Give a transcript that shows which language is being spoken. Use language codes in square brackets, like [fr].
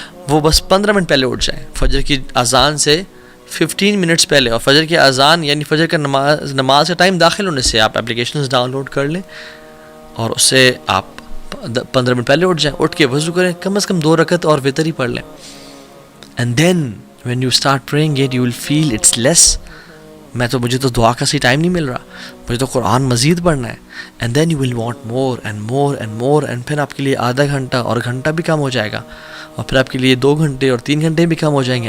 [ur] وہ بس 15 منٹ پہلے اٹھ جائیں، فجر کی اذان سے 15 منٹس پہلے. اور فجر کی اذان یعنی فجر کا نماز کا ٹائم داخل ہونے سے آپ اپلیکیشنز ڈاؤن لوڈ کر لیں اور اس سے آپ 15 منٹ پہلے اٹھ جائیں، اٹھ کے وضو کریں، کم از کم 2 رکعت اور وتر ہی پڑھ لیں. [en] And then when you start praying it you will feel it's less. [ur] مجھے تو دعا کا ٹائم نہیں مل رہا، مجھے تو قرآن مزید پڑھنا ہے. [en] And then you will want more and more and more. [ur] And پھر آپ کے لیے آدھا گھنٹہ اور گھنٹہ بھی کم ہو جائے گا، اور پھر آپ کے لیے 2 گھنٹے اور 3 گھنٹے بھی کم ہو جائیں گے.